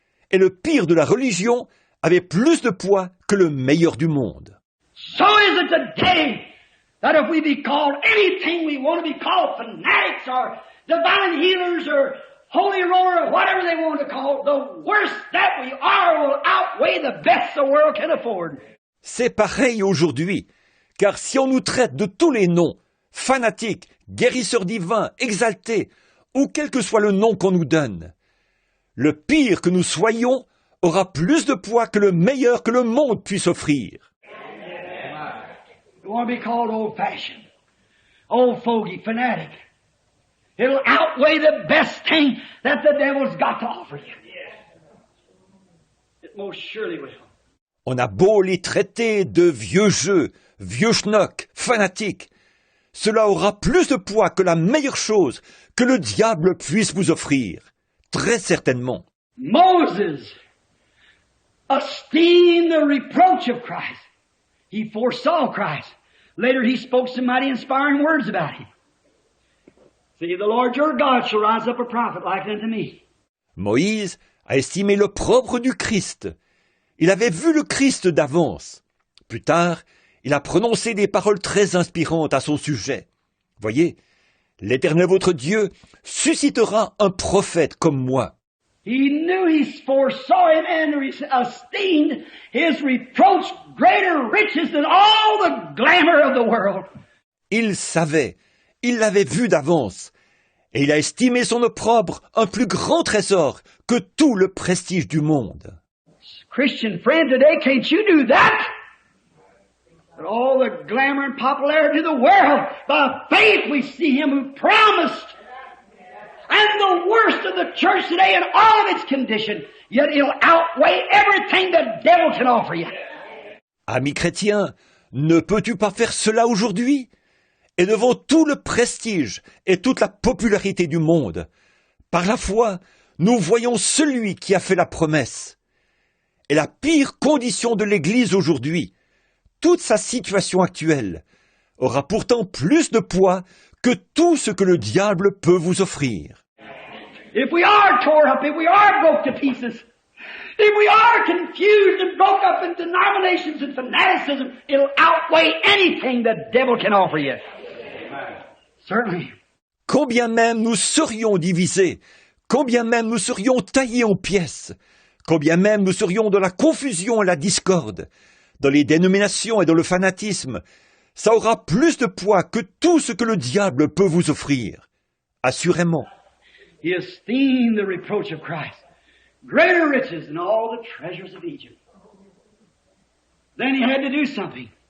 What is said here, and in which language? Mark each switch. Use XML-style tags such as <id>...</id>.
<fr>Et le pire de la religion avait plus de poids que le meilleur du monde.</fr> <en>So is it today That if we be called anything we want to be called, fanatics or divine healers or holy roller or whatever they want to call it, the worst that we are will outweigh the best the world can afford.</en> <fr>C'est pareil aujourd'hui, car si on nous traite de tous les noms, fanatiques, guérisseurs divins, exaltés, ou quel que soit le nom qu'on nous donne, le pire que nous soyons aura plus de poids que le meilleur que le monde puisse offrir.</fr> <en>You want to be called old-fashioned, old fogey, fanatic. It'll outweigh the best thing that the devil's got to offer you. It most surely will.</en> <fr>On a beau les traiter de vieux jeux, vieux schnock, fanatiques, cela aura plus de poids que la meilleure chose que le diable puisse vous offrir. Très certainement.</fr> <en>Moses esteemed the reproach of Christ. He foresaw Christ. Later he spoke some mighty inspiring words about him. See, the Lord your God shall rise up a prophet like unto me.</en> <fr>Moïse a estimé l'opprobre du Christ. Il avait vu le Christ d'avance. Plus tard, il a prononcé des paroles très inspirantes à son sujet. Voyez, l'Éternel votre Dieu suscitera un prophète comme moi.</fr> <en>He knew he foresaw him and esteemed his reproach greater riches than all the glamour of the world.</en> <fr>Il savait, il l'avait vu d'avance, et il a estimé son opprobre un plus grand trésor que tout le prestige du monde.</fr> <en>Christian friend, today can't you do that? But all the glamour and popularity of the world, by faith we see him who promised. And the worst of the church today in all of its condition, yet it'll outweigh everything the devil can offer you.</en> <fr>Ami chrétien, ne peux-tu pas faire cela aujourd'hui? Et devant tout le prestige et toute la popularité du monde, par la foi, nous voyons celui qui a fait la promesse. Et la pire condition de l'Église aujourd'hui, toute sa situation actuelle, aura pourtant plus de poids que tout ce que le diable peut vous offrir.</fr> <en>If we are tore up, if we are broke to pieces, if we are confused and broke up in denominations and fanaticism, it'll outweigh anything the devil can offer you. Certainly.</en> <fr>Combien même nous serions divisés, combien même nous serions taillés en pièces, combien même nous serions dans la confusion et la discorde, dans les dénominations et dans le fanatisme, ça aura plus de poids que tout ce que le diable peut vous offrir. Assurément.</fr> <en>He esteemed the reproach of Christ greater riches than all the treasures of Egypt. Then he had to do something.</en>